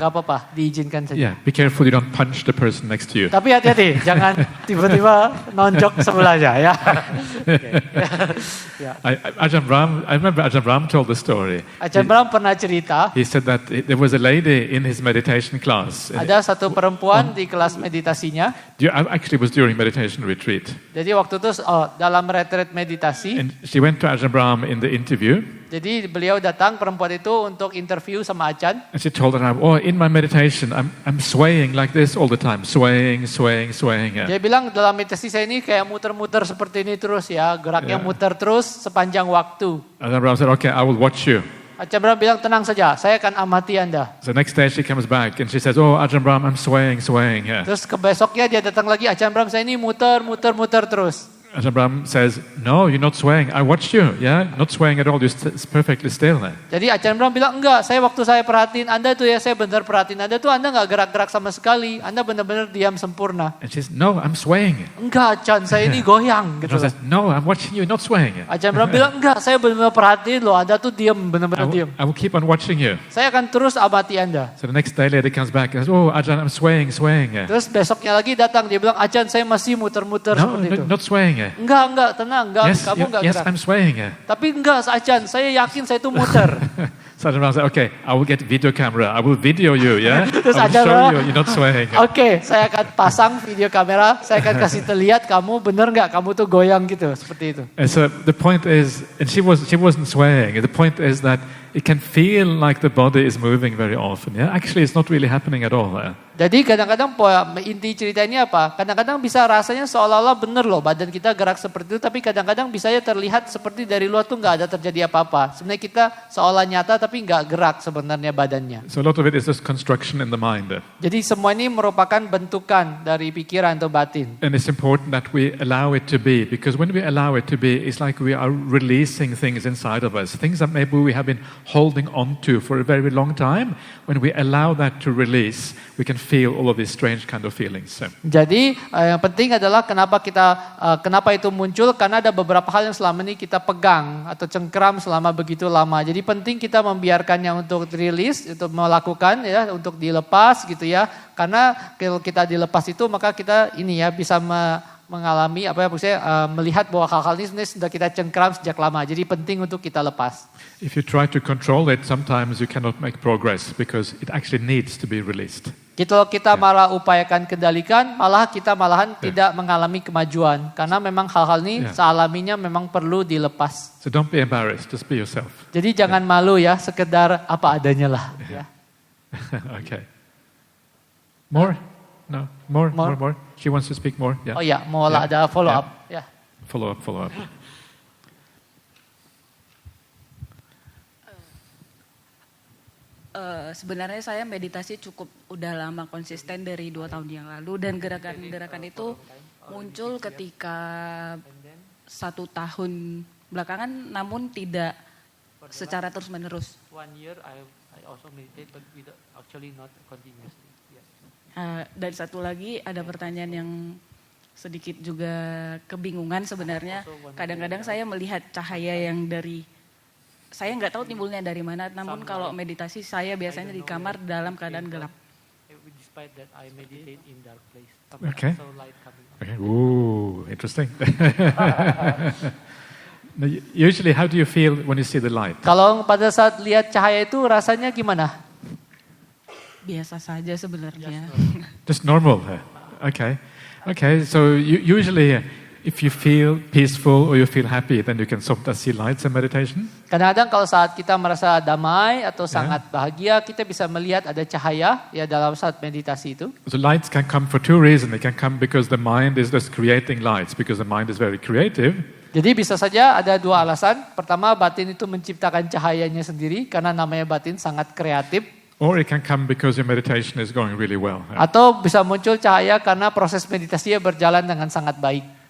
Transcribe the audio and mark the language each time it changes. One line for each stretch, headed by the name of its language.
Indonesian: nggak apa-apa, diizinkan saja.
English: Yeah, be careful you don't punch the person next to you.
Indonesian: Tapi hati-hati, jangan tiba-tiba nonjok sebelahnya ya. Oke. Ya.
English: Ajahn Brahm, I remember Ajahn Brahm told the story.
Indonesian: Ajahn Brahm pernah cerita,
English: He said that there was a lady in his meditation class.
Indonesian: ada satu perempuan di kelas meditasinya.
English: Actually, it was during meditation retreat.
Indonesian: Jadi waktu itu dalam retreat meditasi,
English: And she went to Ajahn Brahm in the interview.
Indonesian: jadi beliau datang perempuan itu untuk interview sama Ajahn.
English: And she told her, "Oh, in my meditation, I'm swaying like this all the time, swaying. Yeah.
Indonesian: Dia bilang dalam meditasi saya ini kayak muter-muter seperti ini terus ya, geraknya Ya. muter terus sepanjang waktu.
English: Ajahn Brahm said, "Okay, I will watch you."
Indonesian: Ajahn Brahm bilang tenang saja, saya akan amati Anda.
English: So next day she comes back and she says, "Oh, Ajahn Brahm, I'm swaying. Yeah."
Indonesian: Terus besoknya dia datang lagi, Ajahn Brahm saya ini muter terus.
English: Ajahn Brahm says, "No, you're not swaying. I watched you. Yeah, not swaying at all. You're perfectly still."
Indonesian: Jadi Ajahn Brahm bilang enggak, waktu saya perhatiin Anda tuh ya, saya benar perhatiin Anda tuh Anda nggak gerak-gerak sama sekali, Anda benar-benar diam sempurna.
English: And she says, "No, I'm swaying."
Indonesian: Enggak Ajahn, saya ini goyang gitu.
English: Ajahn says, "No, I'm watching you, not swaying."
Indonesian: Ajahn Brahm bilang enggak, saya benar-benar perhatiin loh, Anda tuh diam, benar-benar diam.
English: I will keep on watching you.
Indonesian: Saya akan terus amati Anda.
English: So the next day lady comes back and says, "Oh, Ajahn, I'm swaying. Yeah.
Indonesian: Terus besoknya lagi datang, dia bilang Ajahn saya masih muter-muter
English: No,
Indonesian: seperti itu.
English: not swaying.
Indonesian: Enggak, tenang, enggak,
English: Yes,
Indonesian: kamu enggak
English: yes,
Indonesian: gerak.
English: I'm swaying.
Indonesian: Tapi enggak, Ajahn, saya yakin saya itu muter.
English: So Ajahn Brahm said, "Okay, I will get video camera. I will video you. Yeah,
Indonesian: Terus
English: I will
Indonesian: Ajahn
English: show
Indonesian: Brahm,
English: you. You're not swaying."
Indonesian: Oke, saya akan pasang video kamera, saya akan kasih terlihat kamu bener nggak, kamu tuh goyang gitu, seperti itu.
English: And so the point is, and she wasn't swaying. The point is that it can feel like the body is moving very often. Yeah, actually, it's not really happening at all.
Indonesian: Jadi kadang-kadang inti cerita ini apa? Kadang-kadang bisa rasanya seolah-olah bener loh badan kita gerak seperti itu, tapi kadang-kadang bisa ya terlihat seperti dari luar tuh nggak ada terjadi apa-apa. Sebenarnya kita seolah nyata tapi nggak gerak sebenarnya badannya.
English: So a lot of it is just construction in the mind.
Indonesian: Jadi semua ini merupakan bentukan dari pikiran atau batin.
English: And it's important that we allow it to be, because when we allow it to be, it's like we are releasing things inside of us, things that maybe we have been holding on to for a very long time. When we allow that to release, we can feel all of these strange kind of feelings.
Indonesian: Jadi yang penting adalah kenapa itu muncul, karena ada beberapa hal yang selama ini kita pegang atau cengkeram selama begitu lama. Jadi penting kita membiarkannya untuk rilis, untuk melakukan ya, untuk dilepas gitu ya. Karena kalau kita dilepas itu maka kita ini ya bisa mengalami melihat bahwa hal-hal ini sebenarnya sudah kita cengkeram sejak lama. Jadi penting untuk kita lepas.
English: If you try to control it, sometimes you cannot make progress because it actually needs to be released.
Indonesian: Kalau kita malah upayakan kendalikan, kita malahan tidak mengalami kemajuan. Karena memang hal-hal ini sealaminya memang perlu dilepas.
English: So don't be embarrassed, just be yourself.
Indonesian: Jadi jangan malu ya, sekedar apa adanya lah. Ya.
English: Okay. More? No, more. She wants to speak more. Yeah.
Indonesian: Oh ya, mau ada follow up. Ya.
English: Follow up.
Indonesian: Sebenarnya saya meditasi cukup udah lama konsisten dari 2 tahun yang lalu, dan gerakan-gerakan itu muncul ketika 1 tahun belakangan, namun tidak secara terus-menerus.
English: 1 year I also meditate but actually not continuously.
Indonesian: Dan satu lagi ada pertanyaan yang sedikit juga kebingungan sebenarnya. Kadang-kadang saya melihat cahaya yang saya nggak tahu timbulnya dari mana, namun kalau meditasi saya biasanya di kamar dalam keadaan gelap.
English: Despite that I meditate in dark place. Okay. So light coming. Okay. Ooh, interesting. Now, usually, how do you feel when you see the light?
Indonesian: Kalau pada saat lihat cahaya itu rasanya gimana? Biasa saja sebenarnya.
English: Just normal. Okay. So usually, if you feel peaceful or you feel happy, then you can sometimes see lights in meditation.
Indonesian: Kadang-kadang kalau saat kita merasa damai atau sangat bahagia, kita bisa melihat ada cahaya ya dalam saat meditasi itu.
English: So lights can come for 2 reasons. They can come because the mind is just creating lights, because the mind is very creative.
Indonesian: Jadi bisa saja ada 2 alasan. Pertama, batin itu menciptakan cahayanya sendiri karena namanya batin sangat kreatif.
English: Or it can come because your meditation is going really well.
Indonesian: Atau bisa muncul cahaya karena proses meditasinya berjalan dengan sangat baik.